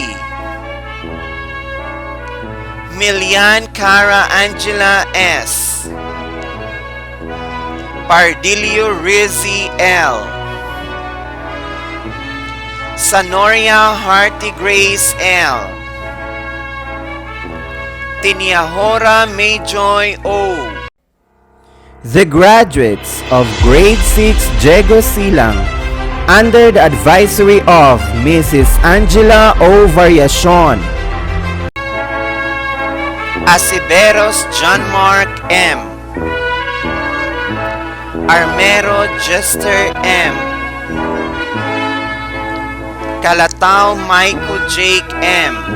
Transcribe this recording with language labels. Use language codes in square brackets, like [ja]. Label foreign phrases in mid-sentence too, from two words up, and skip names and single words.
[en] Milian Cara Angela S. Pardilio Rizzi L. Sanoria Hearty Grace L. Tiniahora Mayjoy O. The graduates of Grade 6 Jego Silang, under the advisory of Mrs. Angela O. Variacion, Asiberos John Mark M. Armero Jester M. Calatao Michael Jake M.